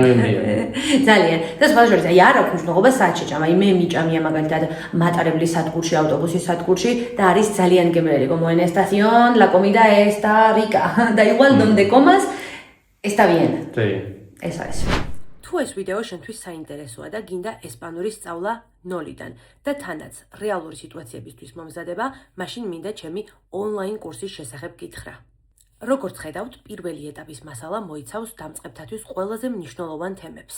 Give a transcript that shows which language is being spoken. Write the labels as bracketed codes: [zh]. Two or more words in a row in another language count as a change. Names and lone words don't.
[ka] ძალიან. და სხვა შორის აი არ აქვს მნიშვნელობა საათ შეჭამა. აი მე მიჭამია მაგალითად მატარებლის სადგურში, ავტობუსის სადგურში და არის ძალიან გემრიელი. [es] Como en estación la comida está rica. Da igual donde comas, está bien. Sí. [ka] ეს არის. თუ ეს ვიდეო შენთვის საინტერესოა და გინდა ესპანური სწავლა ნოლიდან და თანაც რეალური სიტუაციებისთვის მომზადება, მაშინ მინდა ჩემი ონლაინ კურსის შესახებ გითხრა. როგორც ხედავთ, პირველი ეტაპის მასალა მოიცავს დამწყებთათვის ყველაზე მნიშვნელოვან თემებს.